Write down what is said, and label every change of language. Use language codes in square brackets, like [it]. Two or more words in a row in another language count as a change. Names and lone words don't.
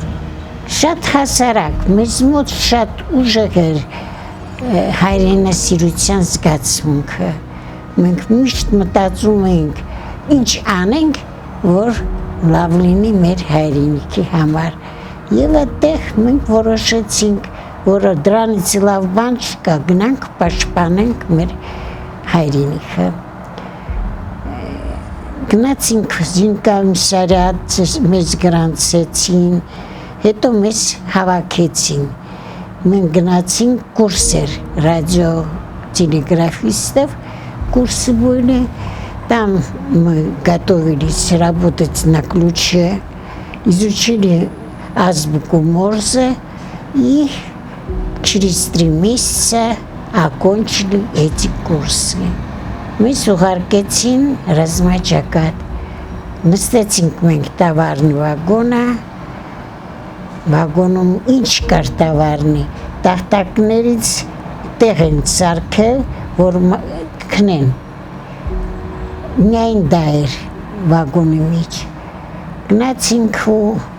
[hy] Շատ հասարակ, մեզ մոտ շատ ուժեղ էր հայրենասիրության զգացմունքը, մենք միշտ մտածում էինք, ինչ անենք, որ լավ լինի մեր հայրենիքի համար, և այդտեղ մենք որոշեցինք, որ դրանից լավ բան չկա, գնանք պաշտպանենք մեր հայրենիքը։ Գնացինք զինկոմիսարիատ, մեզ գրանցեցին, հետո մեզ հավաքեցին, մենք գնացինք կուրսեր, [ru] радиотелеграфистов, курсы были, там мы готовились работать на ключе, изучили азбуку Морзе и через 3 месяца окончили эти курсы. [hy] Мы уղարկեցին ռազմաճակատ, նստեցինք մենք տավարնի վագոնում ինչ կար տավարնի, տախտակներից տեղ են սարքել, որ քնեն, միայն դա էր վագոնի մեջ, գնացինք ու